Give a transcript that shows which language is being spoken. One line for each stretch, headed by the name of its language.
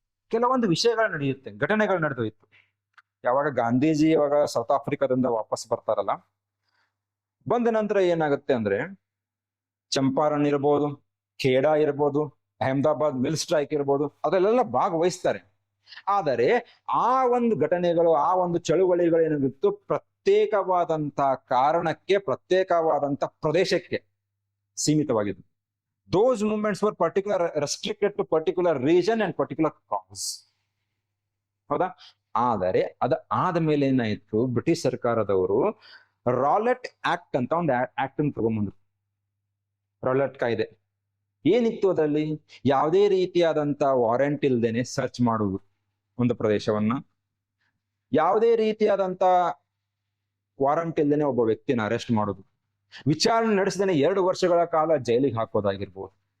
Kannada: ಕೆಲವೊಂದು ವಿಷಯಗಳು ನಡೆಯುತ್ತೆ, ಘಟನೆಗಳು ನಡೆದೋಯ್ತು. ಯಾವಾಗ ಗಾಂಧೀಜಿ ಯಾವಾಗ ಸೌತ್ ಆಫ್ರಿಕಾದಿಂದ ವಾಪಸ್ ಬರ್ತಾರಲ್ಲ, ಬಂದ ನಂತರ ಏನಾಗುತ್ತೆ ಅಂದ್ರೆ ಚಂಪಾರಣ್ ಇರ್ಬೋದು, ಖೇಡಾ ಇರ್ಬೋದು, ಅಹಮದಾಬಾದ್ ಮಿಲ್ ಸ್ಟ್ರೈಕ್ ಇರ್ಬೋದು, ಅದರಲ್ಲೆಲ್ಲ ಭಾಗವಹಿಸ್ತಾರೆ. ಆದರೆ ಆ ಒಂದು ಘಟನೆಗಳು, ಆ ಒಂದು ಚಳುವಳಿಗಳು ಏನಾಗಿತ್ತು, ಪ್ರತ್ಯೇಕವಾದಂತ ಕಾರಣಕ್ಕೆ, ಪ್ರತ್ಯೇಕವಾದಂತ ಪ್ರದೇಶಕ್ಕೆ ಸೀಮಿತವಾಗಿದ್ದು.
English: Those movements were restricted to particular region and particular cause.
Kannada: ಹೌದಾ? ಆದರೆ ಅದ ಆದ್ಮೇಲೆ ಏನಾಯ್ತು, ಬ್ರಿಟಿಷ್ ಸರ್ಕಾರದವರು ರಾಲೆಟ್ ಆಕ್ಟ್ ಅಂತ ಒಂದು ಆಕ್ಟ್ ಅನ್ನು ತಗೊಂಡ್ಬಂದ್ರು. ರಾಲೆಟ್ ಕಾಯ್ದೆ ಏನಿತ್ತು ಅದರಲ್ಲಿ, ಯಾವುದೇ ರೀತಿಯಾದಂತ ವಾರೆಂಟ್ ಇಲ್ದೇನೆ ಸರ್ಚ್ ಮಾಡುವುದು ಒಂದು ಪ್ರದೇಶವನ್ನ, ಯಾವುದೇ ರೀತಿಯಾದಂತ ವಾರಂಟ್ ಇಲ್ದೇನೆ ಒಬ್ಬ ವ್ಯಕ್ತಿನ ಅರೆಸ್ಟ್ ಮಾಡುದು, ವಿಚಾರಣೆ ನಡೆಸದೇನೆ 2 ವರ್ಷಗಳ ಕಾಲ ಜೈಲಿಗೆ ಹಾಕೋದಾಗಿರ್ಬೋದು.